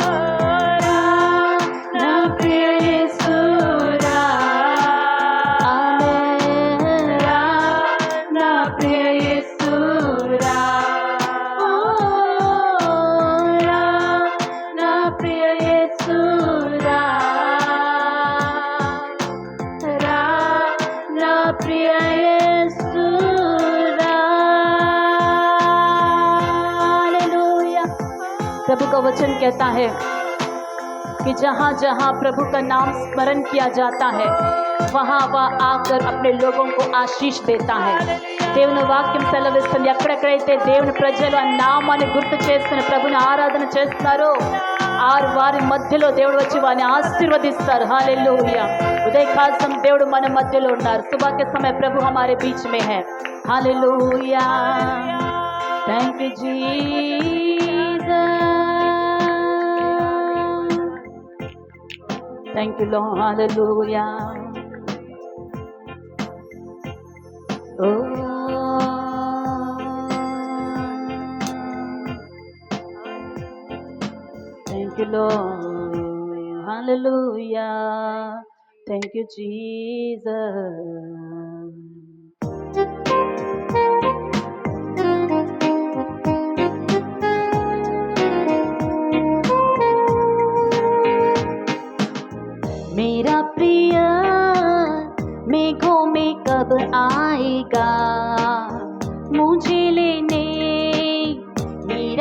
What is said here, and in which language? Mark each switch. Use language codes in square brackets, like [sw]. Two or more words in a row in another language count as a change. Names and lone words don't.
[te] నా ప్రియ యేసురా, ఆమేన్ రా, నా ప్రియ యేసురా, ఓ రా, నా ప్రియ యేసురా, రా, నా ప్రియ యేసురా. [hi] हालेलुया। प्रभु का वचन कहता है कि जहाँ जहाँ प्रभु का नाम स्मरण किया जाता है वहाँ वह आकर अपने लोगों को आशीष देता है. [te] దేవుని వాక్యం సెలవిస్తుంది, ఎక్కడెక్కడైతే దేవుని ప్రజలు ఆ నామాన్ని గుర్తు చేసుకుని ప్రభుని ఆరాధన చేస్తున్నారో వారి మధ్యలో దేవుడు వచ్చి వారిని ఆశీర్వదిస్తారు. [hi] हालेलुया। उदयकाल समय [te] దేవుడు మన మధ్యలో ఉన్నారు. [hi] सुबह के समय प्रभु हमारे बीच में है. हालेलुया। [en] Thank you Jesus, thank you Lord. हालेलुया। Thank you Lord. Hallelujah. Thank you Jesus. [hi] मेरा प्रिय मेघों में कब आएगा मुझे लेने, मेरा